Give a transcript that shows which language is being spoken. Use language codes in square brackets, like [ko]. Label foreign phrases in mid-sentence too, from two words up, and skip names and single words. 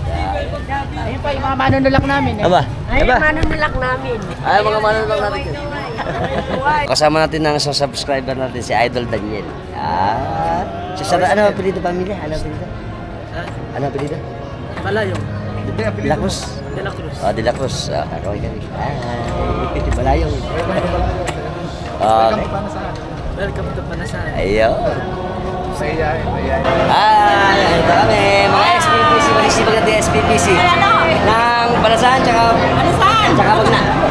[tl] Ayun pa yung mga manunulak namin. Aba? Ayun, manunulak namin. Ay, mga manunulak natin. Kasama natin ng isang subscriber natin, si Idol Daniel. Ano ang apelido pamilya? Ano ang apelido? Ano ang apelido? Balayong. De La Cruz. De La Cruz. De La Cruz. Kakawin kami. Ay, Balayong. Okay. [en] Welcome to Panasahan. [tl] Ayun. Saya. Ito kami. Mga SPPC. Magsisipag natin yung SPPC. Ng Panasahan, tsaka Bagna.